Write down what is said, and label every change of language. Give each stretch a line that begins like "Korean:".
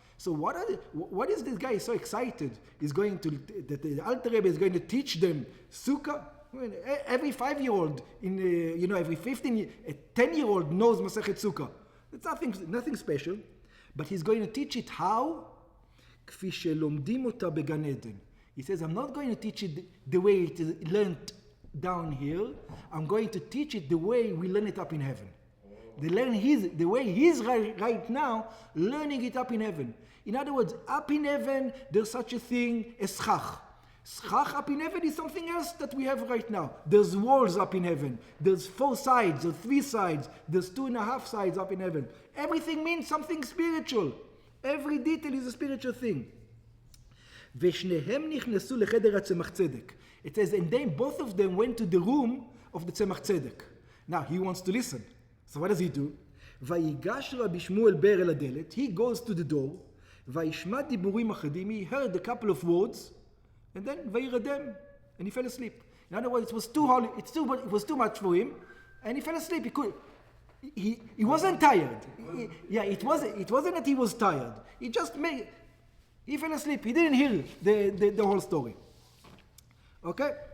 English: So what is this guy so excited? That the Alter Rebbe is going to teach them Sukkah? Every 5-year-old, every 10-year-old knows Masechet Sukkah. It's nothing special, but he's going to teach it how?
Hebrew: כפי שלומדים אותה בגן עדן.
English: He says, I'm not going to teach it the way it is learned down here. I'm going to teach it the way we learn it up in heaven. The way he's right now, learning it up in heaven. In other words, up in heaven, there's such a thing as schach. Schach up in heaven is something else that we have right now. There's walls up in heaven. There's 4 sides or 3 sides. There's 2.5 sides up in heaven. Everything means something spiritual. Every detail is a spiritual thing.
Hebrew: ושניהם נכנסו לחדר הצמח צדק.
English: It says, and then both of them went to the room of the tzemach tzedek. Now, he wants to listen. So what does he do?
Hebrew: ויגש רבי שמואל בר אל הדלת.
English: He goes to the door.
Hebrew: וישמע דיבורים אחדים.
English: He heard a couple of words. And then
Hebrew: וירדם,
English: and he fell asleep. In other words, it was too much for him, and he fell asleep. He wasn't tired. It wasn't that he was tired. He fell asleep. He didn't hear the whole story. Okay?